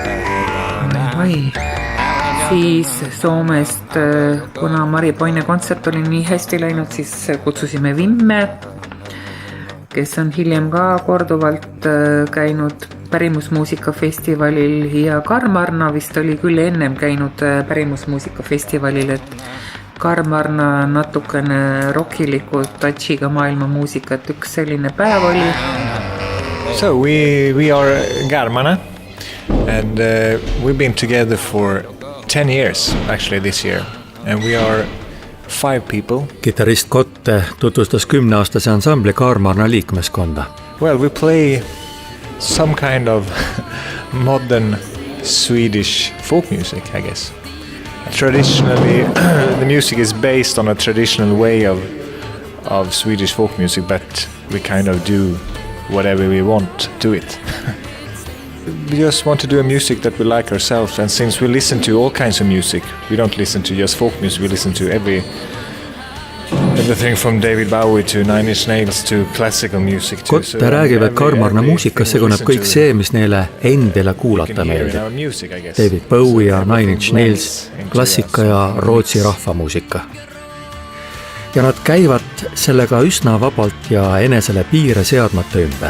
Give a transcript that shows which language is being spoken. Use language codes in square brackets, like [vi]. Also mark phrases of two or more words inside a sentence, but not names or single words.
[et] Siis Soomest, kuna Mari Poine kontsert oli nii hästi läinud, siis kutsusime Vimme, kes on hiljem ka korduvalt käinud pärimusmuusikafestivalil ja Karmarna vist oli küll ennem käinud pärimusmuusikafestivalil, et Karmarna natukene rockilikult touchiga maailma muusikat, üks selline päev oli. [en] So we are Karmarna and we've been together for 10 years actually this year and we are 5 people. [et] Kitarrist Kotte tutvustas 10-aastase ansambli Karmarna liikmeskonda. [en] Well, we play some kind of modern Swedish folk music, I guess. Traditionally, the music is based on a traditional way of Swedish folk music, but we kind of do whatever we want to it. We just want to do a music that we like ourselves, and since we listen to all kinds of music, we don't listen to just folk music, we listen to everything from David Bowie to Nine Inch Nails to classical music. [et] Kotte räägib, et Karmarna muusikas seguneb kõik see, mis neile endile kuulata meeldib. David Bowie ja Nine Inch Nails, klassika ja Rootsi rahvamuusika. Ja nad käivad sellega üsna vabalt ja enesele piire seadmata ümber.